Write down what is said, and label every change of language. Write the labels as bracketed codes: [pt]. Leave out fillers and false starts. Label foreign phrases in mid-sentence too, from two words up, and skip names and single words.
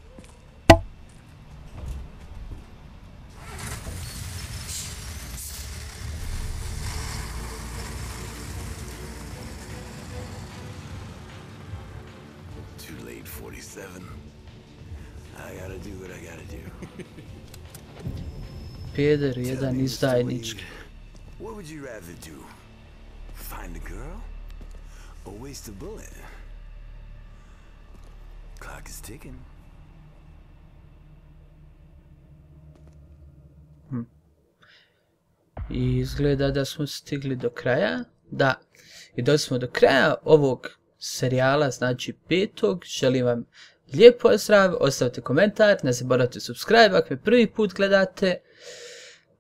[en] Too late, 47. I gotta do what I gotta do. [bs] Peder, jedan izdajnički. [en] What would you rather do? Find a girl? Or waste a bullet? Clock is ticking. [bs] I izgleda da smo stigli do kraja. Da, i došli smo do kraja ovog serijala, znači 5. Želim vam lijep pozdrav, ostavite komentar, ne zaboravite subscribe ako me prvi put gledate.